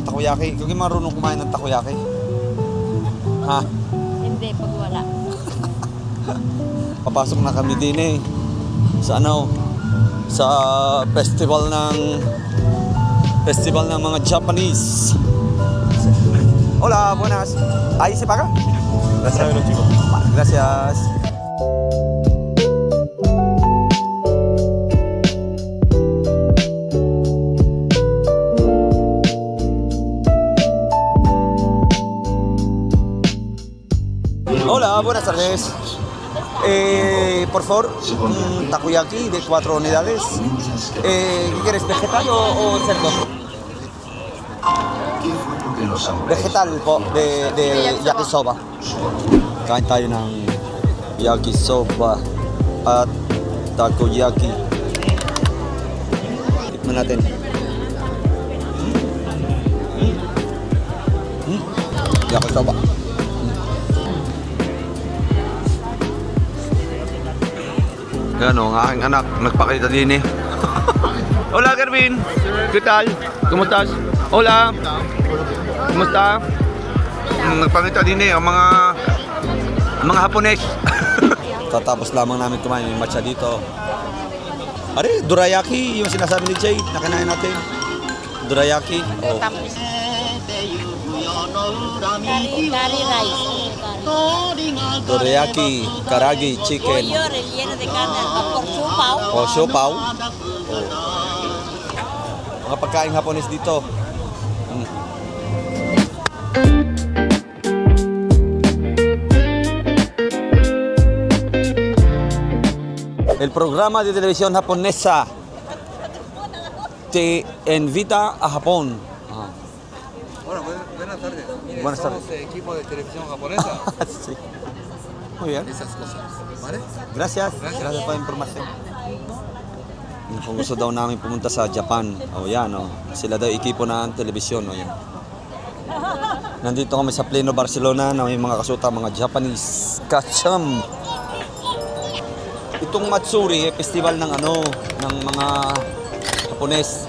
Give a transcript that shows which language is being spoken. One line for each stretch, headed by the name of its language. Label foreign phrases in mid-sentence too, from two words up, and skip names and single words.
Filipino: Takoyaki? Kung marunong kumain ng takoyaki? Ha? Hindi, pag wala. Papasok na kami din sa sa festival ng mga Japanese.
Spanish: Hola, buenas. Ahí se paga? Gracias. Gracias. Hola, buenas tardes. Por favor, un takoyaki de 4 unidades. ¿Qué quieres, vegetal o cerdo? Vegetal po, de yakisoba.
Filipino: Kain tayo ng yakisoba at takoyaki. Tikman natin. Yakisoba. Yan ang aking anak, nagpakita din
Spanish: Hola, Gervin. ¿Qué tal? ¿Cómo estás? Hola.
Filipino: Kumusta? Nagpakita din ang mga Hapones. Tatapos lamang namin kumain yung matcha dito. Are, dorayaki, yung sinasabi ni Jay, nakinain natin. Dorayaki. Oh. Curry rice. Dorayaki, karagi, chicken.
Spanish: Pollo relleno de carne al vapor,
Filipino: siopaw. O, siopaw. Oh. Mga pagkain Hapones dito.
Spanish: El programa de televisión japonesa te invita a Japón. Bueno, buenas tardes. Mire, Buenas tardes. somos equipo de televisión japonesa. Sí. Muy bien. Esas cosas, ¿vale? Gracias. Gracias por la información.
Filipino: Kung gusto daw namin pumunta sa Japan, yan sila daw equipo ng telebisyon, yan. Nandito kami sa Pleno Barcelona na may mga kasuta, mga Japanese kacham. Itong Matsuri, festival ng ng mga Hapones.